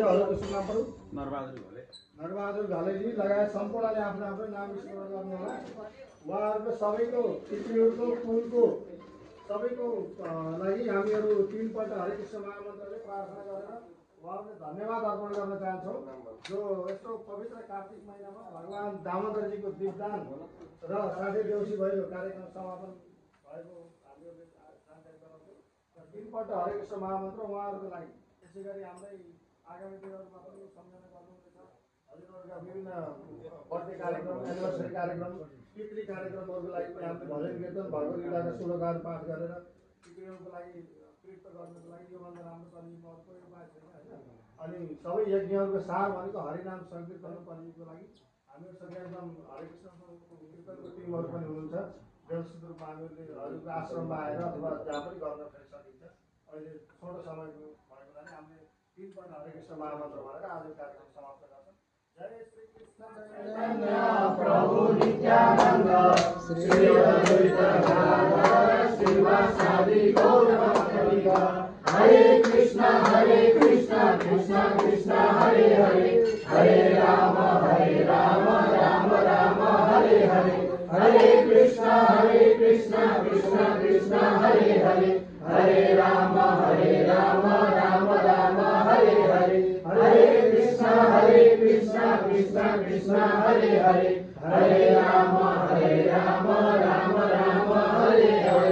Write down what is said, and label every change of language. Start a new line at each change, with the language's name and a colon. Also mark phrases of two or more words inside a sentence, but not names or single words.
Nepali: हजुरको नाम पर्यो? नरबहादुर घलेजी लगायत सम्पूर्णले आफ्नो आफ्नो नाम स्मरण गर्नु होला। उहाँहरूको सबैको तिथिहरूको कुलको सबैको लागि हामीहरू 3 पल्ट हरे कृष्ण महामन्त्रले प्रार्थना गरेर उहाँहरूले धन्यवाद अर्पण गर्न चाहन्छौँ। जो यस्तो पवित्र कार्तिक महिनामा भगवान् दामोदरजीको दीपदान र साथै देउसी भैलो कार्यक्रम समापन भएको हामीहरूले जानकारी गराउँछौँ। 3 पल्ट हरे कृष्ण महामन्त्र उहाँहरूको लागि। त्यसै गरी हाम्रै आगामी दिनहरूमा पनि सम्झना गर्नुहुनेछ हजुरहरूका विभिन्न बर्थडे कार्यक्रम, एनिभर्सरी कार्यक्रम, पितृ कार्यक्रमहरूको लागि पनि हामीले भजन कीर्तन भगवत गीताका श्लोकहरू पाठ गरेर पितृहरूको लागि तृप्त गर्नको लागि योभन्दा राम्रो कलियुगमा कोही उपाय छैन होइन। अनि सबै यज्ञहरूको सार भनेको हरिनाम सङ्कीर्तन कलियुगको लागि हामीहरू सबै एकदम हरे कृष्णको कीर्तनको टिमहरू पनि हुनुहुन्छ। व्यवस्थित रूपमा हामीहरूले हजुरको आश्रममा आएर अथवा जहाँ पनि गर्न सकिन्छ। अहिले छोटो समयको भएको हुनाले हामीले 3 पल्ट हरे कृष्ण महामन्त्र भनेर आज कार्यक्रम समाप्त गर्छौँ।
Sanskrit: जय श्री कृष्ण चैतन्य प्रभु नित्यानन्द श्री अद्वैत गदाधर श्रीवासादि गौरभक्तवृन्द। हरे कृष्ण कृष्ण कृष्ण हरे हरे, हरे राम राम राम हरे हरे, हरे कृष्ण कृष्ण कृष्ण हरे हरे, हरे राम राम राम हरे हरे, हरे कृष्ण कृष्ण कृष्ण हरे हरे, हरे राम राम राम हरे हरे।